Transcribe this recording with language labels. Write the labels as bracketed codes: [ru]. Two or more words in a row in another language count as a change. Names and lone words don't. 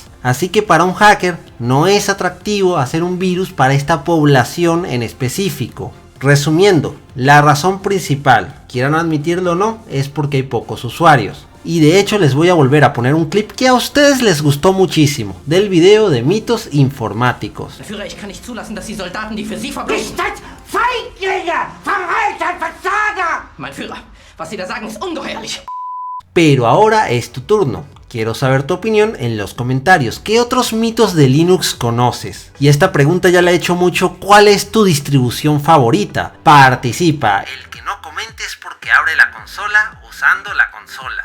[es] Así que para un hacker no es atractivo hacer un virus para esta población en específico. Resumiendo, la razón principal, quieran admitirlo o no, es porque hay pocos usuarios. Y de hecho les voy a volver a poner un clip que a ustedes les gustó muchísimo, del video de mitos informáticos. [de] Führer, ich kann nicht zulassen, dass die Soldaten, die für Sie verbringen... Ihr seid Feiglinge! Verreiter, Versager! Mein Führer, was Sie da sagen, ist ungeheuerlich. [es] Pero ahora es tu turno. Quiero saber tu opinión en los comentarios. ¿Qué otros mitos de Linux conoces? Y esta pregunta ya la he hecho mucho. ¿Cuál es tu distribución favorita? Participa. El que no comentes porque abre la consola usando la consola.